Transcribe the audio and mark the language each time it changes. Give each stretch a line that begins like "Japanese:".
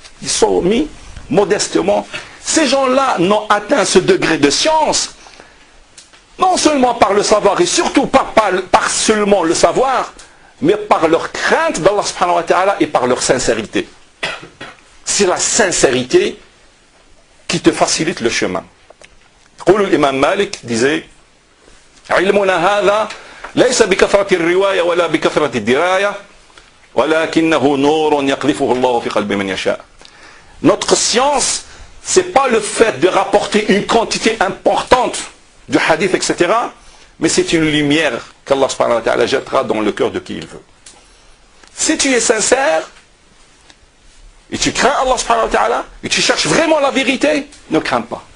French: Ils sont mis modestement. Ces gens-là n'ont atteint ce degré de science, non seulement par le savoir, et surtout par seulement le savoir, mais par leur crainte d'Allah subhanahu wa ta'ala et par leur sincérité. C'est la sincérité qui te facilite le chemin. L'imam Malik disait,
Arabic: علمنا هذا ليس بكثرة الرواية ولا بكثرة الدراية ولكنه نور يقذفه الله في قلب من يشاء.
French: Notre science, c'est pas le fait de rapporter une quantité importante de hadith, etc., mais c'est une lumière qu'Allah subhanahu wa ta'ala jettera dans le cœur de qui il veut. Si tu es sincère, et tu crains Allah subhanahu wa ta'ala, et tu cherches vraiment la vérité, ne crains pas.